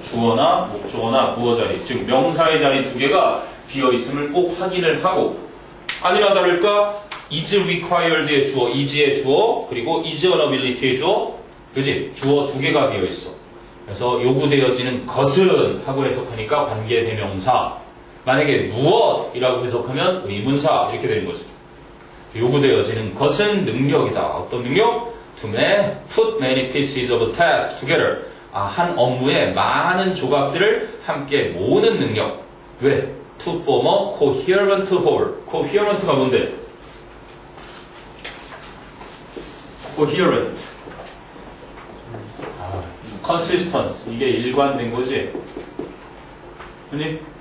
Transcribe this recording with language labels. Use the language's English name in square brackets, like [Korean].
[Korean] 주어나 목적어나 무어 자리, 즉 명사의 자리 두 개가 비어있음을 꼭 확인을 하고 아니나 다를까 is required 의 주어, is의 주어, 그리고 is an ability 의 주어, 그지? 주어 두 개가 비어있어. 그래서 요구되어지는 것은 하고 해석하니까 관계대명사. 만약에 무엇이라고 해석하면 의문사 이렇게 되는 거죠. 요구되어지는 것은 능력이다. 어떤 능력? [English] To put many pieces of a task together. [Korean] 한 업무에 많은 조각들을 함께 모으는 능력. [English] 왜? To form a coherent whole. [Korean] coherent가 뭔데? [English] coherent. [Korean] consistent. 이게 일관된 거지. 아니?